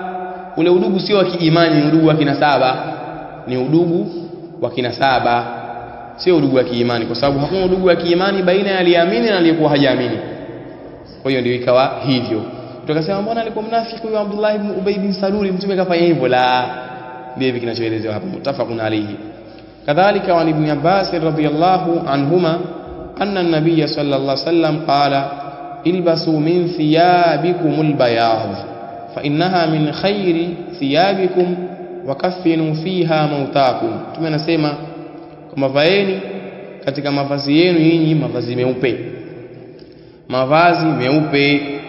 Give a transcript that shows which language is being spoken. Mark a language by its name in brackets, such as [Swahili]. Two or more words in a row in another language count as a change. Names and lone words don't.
[Swahili] Ule udugu sio wa kiimani, ni udugu wa kinasaba, ni udugu wa kinasaba, sio udugu wa kiimani, kwa sababu hakuna udugu wa kiimani baina ya aliyeamini na aliyekuwa hajaamini. Kwa hiyo ndio ikawa hivyo. Tukasema mbona alikuwa mnafiki huyo Abdullah ibn Ubay bin Salul, Mtume kafanya hivyo? La, ndio hivi kinachoelezewa hapo, [Arabic] متفق عليه. وكذلك وعن ابن عباس رضي الله عنهما أن النبي صلى الله عليه وسلم قال البسوا من ثيابكم البياض فإنها من خير ثيابكم وكفنوا فيها موتاكم. [Swahili] Mtume anasema kwamba vaeni katika mavazi yenu nyinyi mavazi meupe, mavazi meupe.